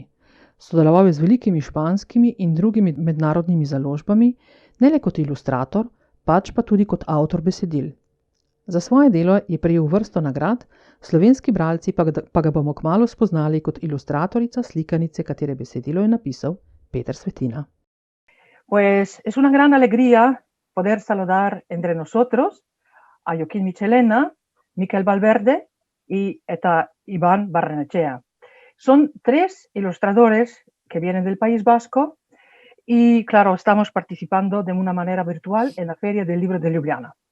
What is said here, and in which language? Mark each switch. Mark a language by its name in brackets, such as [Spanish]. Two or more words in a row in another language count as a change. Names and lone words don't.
[Slovenian] Sodeloval je z velikimi španskimi in drugimi mednarodnimi založbami, ne le kot ilustrator, pač pa tudi kot avtor besedil. Za svoje delo je prejel vrsto nagrad, slovenski bralci pa ga bomo kmalu spoznali kot ilustratorica slikanice, katere besedilo je napisal Peter Svetina. [Spanish] Pues es una gran alegría poder saludar entre nosotros a Joaquin Michelena, Mikel Valverde y Iban Barrenechea. Son 3 ilustradores que vienen del País Vasco y, claro, estamos participando de una manera virtual en la Feria del Libro de Ljubljana.